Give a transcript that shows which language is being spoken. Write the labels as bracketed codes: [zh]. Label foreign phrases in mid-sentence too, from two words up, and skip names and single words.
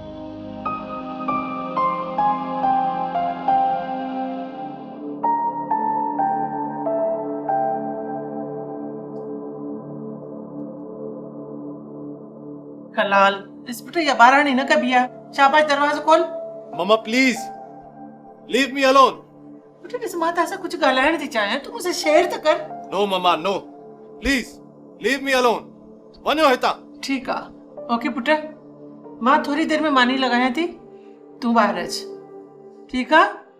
[sd] कलाल इस पुट या बारानी न कबी आहे। शाबाश, दरवाज़ो खोल। [en] Mama please leave me alone. [sd] पुट ॾिस, मां तव्हां सां कुझु ॻाल्हाइण थी चाहियां, तूं मूंसां शेयर त कर। [en] No Mama no, please leave me alone. [sd] वञो हितां। ठीकु आहे, ओके पुट, मां थोरी देरि में मानी लॻायां थी, तूं ॿाहिरि अच। ठीकु आहे?